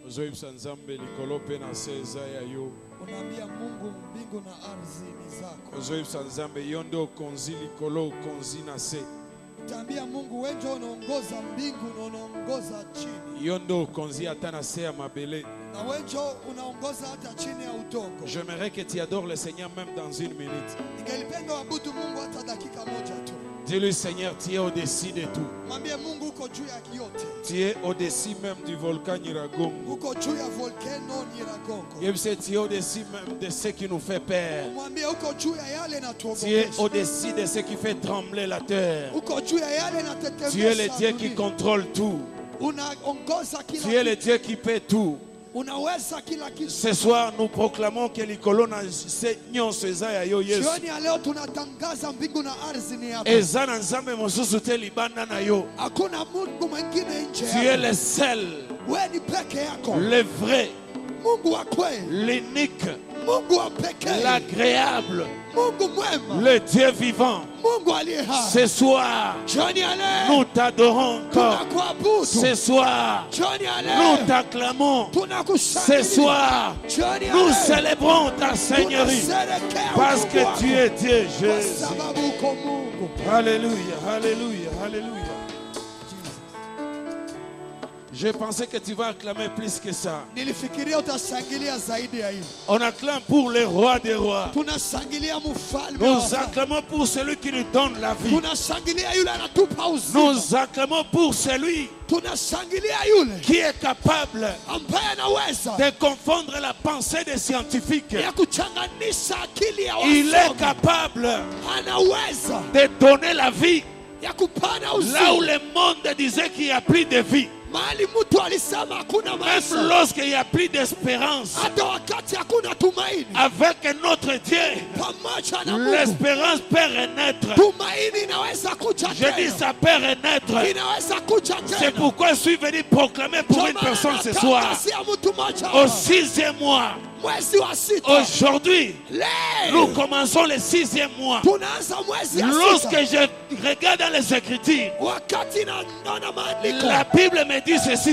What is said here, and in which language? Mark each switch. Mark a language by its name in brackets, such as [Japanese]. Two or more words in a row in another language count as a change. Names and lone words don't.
[Swahili] Unaambia Mungu mbingu na ardhi ni zako. Utaambia Mungu wewe ndio unaongoza mbingu na unaongoza chini. Na wewe ndio unaongoza hata chini ya udongo. [French] J'aimerais que tu adores le Seigneur même dans une minute. [Swahili] Ningelipenda uabudu Mungu hata dakika moja tu. [French] Dis-lui, Seigneur, tu es au-dessus de tout. [Swahili] Mwambie Mungu uko juu ya yote. [French] Tu es au-dessus même du volcan Nyiragongo. [Swahili] Uko juu ya volcano Nyiragongo. [French] Tu es au-dessus même de ce qui nous fait peur. [Swahili] Mwambie uko juu ya yale na tuogopesha. [French] Tu es au-dessus de ce qui fait trembler la terre. [Swahili] Uko juu ya yale na tetemesha. [French] Tu es le Dieu qui contrôle tout. [Swahili] Unaongoza kila kitu. [French] Tu es le Dieu qui paie tout. [Swahili] Unaweza kila kitu. [French] Ce soir, nous proclamons que les colonnes [Swahili] jioni ya leo tunatangaza mbingu na ardhi ni hapa. Hakuna Mungu mwingine nje. [French] Tu es le seul, [Swahili] wewe ni peke yako. [French] le vrai, [Swahili] Mungu wa kweli, [French] l'unique, [Swahili] Mungu wa pekee, [French] l'agréable, [Swahili] Mungu mwema, [French] le Dieu vivant. [Swahili] Mungu aliye hai. [French] Ce soir, [Swahili] jioni ya leo [French] nous t'adorons encore. [Swahili] tunakuabudu. [French] Ce soir, [Swahili] jioni ya leo [French] nous t'acclamons. [Swahili] tunakushangilia. [French] Ce soir, [Swahili] jioni ya [French] nous [Swahili] leo [French] célébrons ta Seigneurie parce que tu es Dieu, Jésus. Alléluia, alléluia, alléluia. Je pensais que tu vas acclamer plus que ça. [Swahili] Nilifikiria utashangilia zaidi ya hiyo. [French] On acclame pour le roi des rois. [Swahili] Tunashangilia mfalme. [French] Nous acclamons pour celui qui nous donne la vie. [Swahili] Tunashangilia yule anatupa uzima. [French] Nous acclamons pour celui [Swahili] tunashangilia yule [French] qui est capable [Swahili] ambaye anaweza [French] de confondre la pensée des scientifiques. [Swahili] ya kuchanganisha akili ya wasomi. [French] Il est capable [Swahili] anaweza [French] de donner la vie [Swahili] ya kupana uzima [French] là où le monde disait qu'il n'y a plus de vie. [Swahili] Mahali mtu alisema hakuna maisha. [French] Même lorsqu'il n'y a plus d'espérance, [Swahili] hata wakati hakuna tumaini, [French] avec notre Dieu, [Swahili] pamoja na Mungu, [French] l'espérance peut renaître. [Swahili] Tumaini inaweza kuja [French] Je dis ça peut renaître. [Swahili] Inaweza kuja tena. [French] C'est pourquoi je suis venu proclamer pour une personne ce soir. Au 6e mois. Aujourd'hui, nous commençons le 6e mois. Lorsque je regarde dans les Écritures, la Bible me dit ceci.